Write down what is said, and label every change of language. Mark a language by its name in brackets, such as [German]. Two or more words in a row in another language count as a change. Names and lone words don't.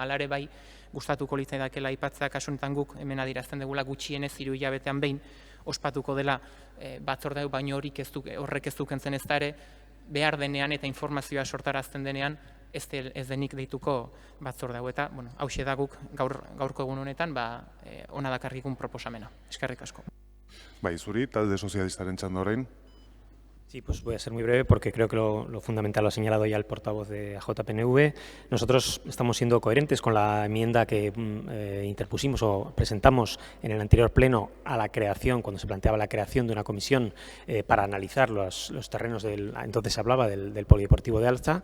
[Basque] Hala ere bai gustatuko litzaidakela aipatzea, kasu honetan guk hemen adierazten dugula gutxienez 3 hilabetean behin ospatuko dela batzorde hau, baino horrek ez du kentzen ezta ere behar denean eta informazioa sortarazten denean ez denik deituko batzorde hau, eta hauxe da guk gaurko egun honetan ona dakarkikun proposamena. Eskerrik asko. Bai, zuri, talde sozialistaren txanda orain. [Spanish] Sí, pues voy a ser muy breve porque creo que lo fundamental lo ha señalado ya el portavoz de AJPNV. Nosotros estamos siendo coherentes con la enmienda que interpusimos o presentamos en el anterior pleno a la creación, cuando se planteaba la creación de una comisión para analizar los terrenos entonces se hablaba del Polideportivo de Alza.